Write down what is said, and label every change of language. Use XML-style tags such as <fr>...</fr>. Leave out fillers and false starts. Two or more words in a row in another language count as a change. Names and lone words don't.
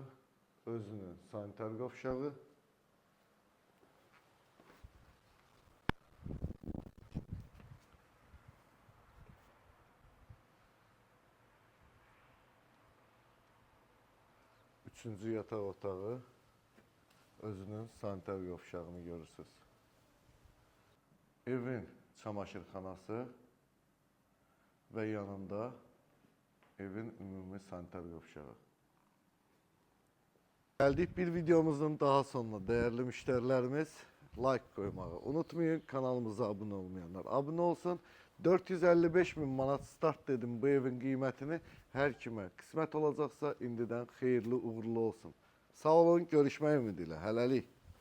<az>Özünün sanitar qovşağı. Üçüncü yataq otağı, özünün sanitar qovşağını görürsünüz. Evin çamaşırxanası və yanında evin ümumi sanitar qovşağı.</az> <tr>Geldik bir videomuzun daha sonuna değerli müşterilerimiz. Like koymağı unutmayın. Kanalımıza abone olmayanlar abone olsun. 455 bin manat start dedim bu evin kıymetini. Her kime kısmet olacaksa</tr> <az>indidən xeyirli uğurlu olsun. Sağ olun, görüşmək ümidiyle. Hələlik.</az>